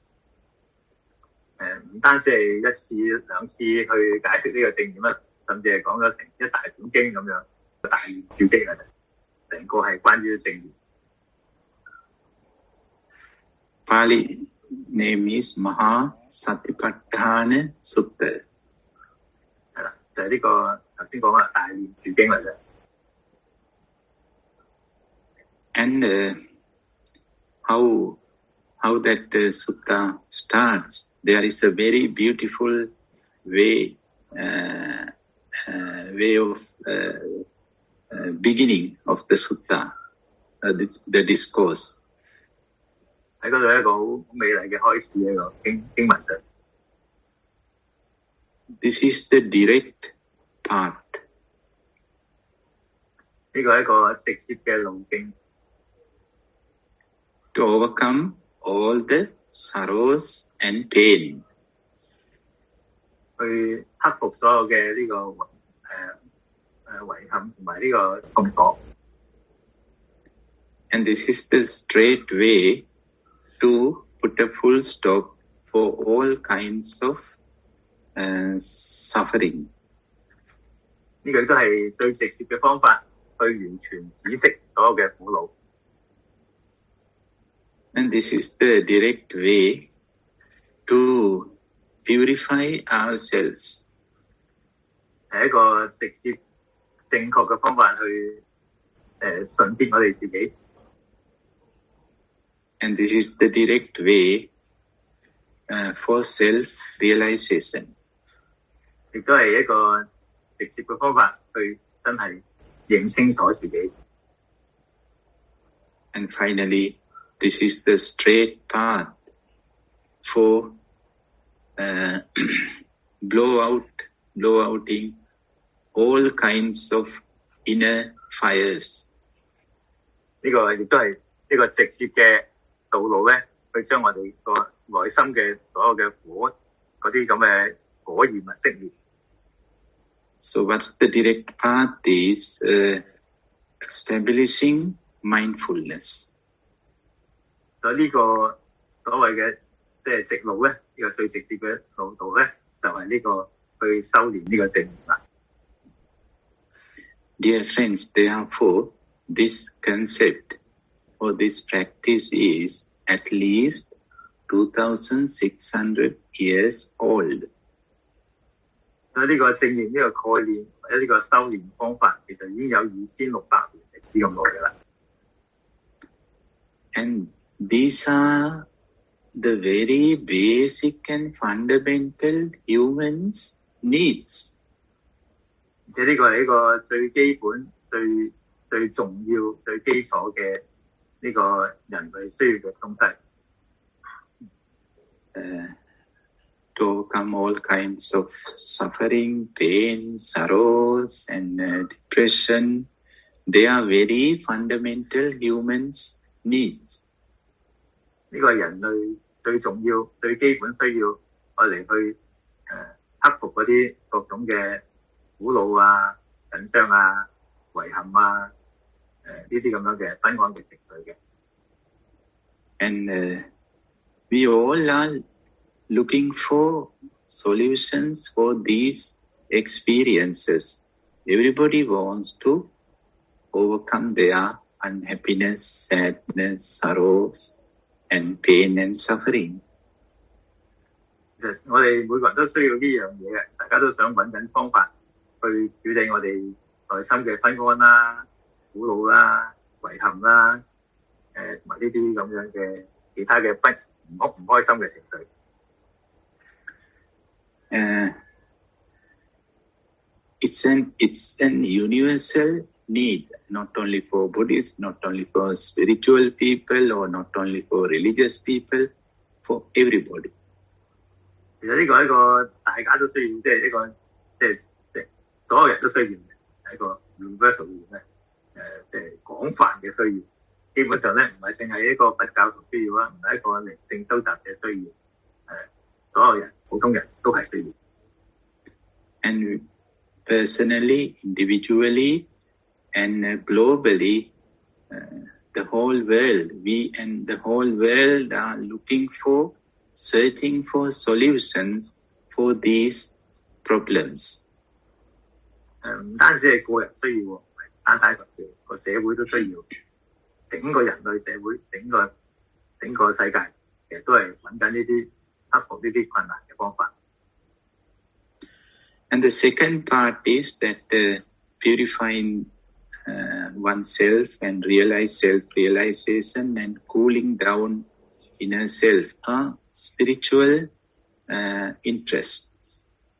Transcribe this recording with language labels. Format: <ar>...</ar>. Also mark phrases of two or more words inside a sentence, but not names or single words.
<yue>唔單止係一次兩次去解釋呢個正念啦，甚至係講咗成一大本經咁樣，大圓注經啊，成個係關於正念。</yue> <en>Pali name is Maha Satipatthana Sutta.</en> <yue>係啦，就係呢個頭先講啦，大圓注經嚟嘅。</yue> <en>And how that sutta starts, there is a very beautiful way of beginning of the sutta, the discourse.</en> <yue>喺嗰度一個好美麗嘅開始喺個經文上。</yue> <en>This is the direct path.</en> <yue>呢個係一個直接嘅路徑。</yue> <en>To overcome all the sorrows and pain.</en> <yue>去克服所有嘅呢個遺憾同埋呢個痛苦。</yue> <en>And this is the straight way to put a full stop for all kinds of suffering.</en> <yue>呢個都係最直接嘅方法，去完全止息所有嘅苦惱。</yue> <en>And this is the direct way to purify ourselves.</en> <yue>係一個直接正確嘅方法去純潔我哋自己。</yue> <en>And this is the direct way for self-realization.</en> <yue>亦都係一個直接嘅方法去真係認清楚自己。</yue> <en>And finally, this is the straight path for blowouting all kinds of inner fires.</en> <yue>呢個亦都係一個直接嘅道路咧，去將我哋個內心嘅所有嘅火嗰啲咁嘅火焰啊熄滅。</yue> <en>So what's the direct path is establishing mindfulness.</en> <yue>所以呢個所謂嘅即係直路咧，呢個最直接嘅路道咧，就係呢個去修練呢個正念啦。</yue> <en>Dear friends, therefore, this concept or this practice is at least 2,600 years old.</en> <yue>所以呢個正念呢個概念或者呢個修練方法，其實已經有2600年歷史咁耐㗎啦。</yue> <en>And these are the very basic and fundamental humans' needs.</en> <yue>而且呢個係一個最基本、最重要、最基礎嘅呢個人類需要嘅東西。</yue> <en>To overcome all kinds of suffering, pain, sorrows, and depression, they are very fundamental humans' needs.</en> <yue>呢個係人類最重要、最基本需要，我嚟去克服嗰啲各種嘅苦惱啊、緊張啊、遺憾啊，呢啲咁樣嘅不安嘅情緒嘅。</yue> <en>And we all are looking for solutions for these experiences. Everybody wants to overcome their unhappiness, sadness, sorrows, and pain and suffering.</en> <yue>其實我哋每個人都需要呢樣嘢嘅，大家都想揾緊方法去處理我哋內心嘅不安啦、苦惱啦、遺憾啦，同埋呢啲咁樣嘅其他嘅唔開心嘅情緒。</yue> <en>It's an universal need, not only for Buddhists, not only for spiritual people, or not only for religious people, for everybody.</en> <yue>其實呢個係一個大家都需要，即係一個即係所有人都需要嘅，係一個 universal 嘅即係廣泛嘅需要。基本上咧，唔係淨係一個佛教徒需要啦，唔係一個靈性修習嘅需要，所有人普通人都係需要。</yue> <en>And personally, individually, and globally, the whole world, we and the whole world are searching for solutions for these problems.</en> <yue>唔單止係個人需要喎，唔係單單個社會都需要，整個人類社會，整個世界，其實都係揾緊呢啲克服呢啲困難嘅方法。</yue> <en>And the second part is that purifying oneself and realize self-realization and cooling down inner self are spiritual interests.</en>